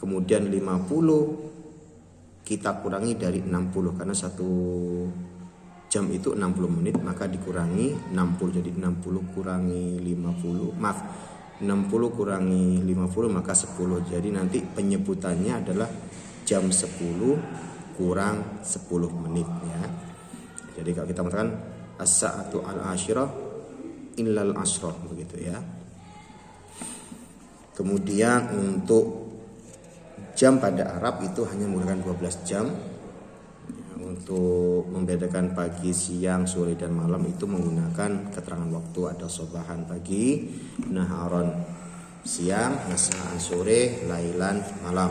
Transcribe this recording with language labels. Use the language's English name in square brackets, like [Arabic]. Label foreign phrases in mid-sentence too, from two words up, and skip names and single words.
[Indonesian] Kemudian 50 kita kurangi dari 60, karena 1 jam itu 60 menit, maka dikurangi 60, jadi 60 kurangi 50, 60 kurangi 50 maka 10. Jadi nanti penyebutannya adalah jam 10 kurang 10 menit, ya. Jadi kalau kita mengatakan [Arabic] الساعة العاشرة إلا عشرة, [Indonesian] begitu, ya. Kemudian untuk jam pada Arab itu hanya menggunakan 12 jam. Untuk membedakan pagi, siang, sore, dan malam itu menggunakan keterangan waktu. Ada sobahan pagi, naharon siang, nasaan sore, lailan malam.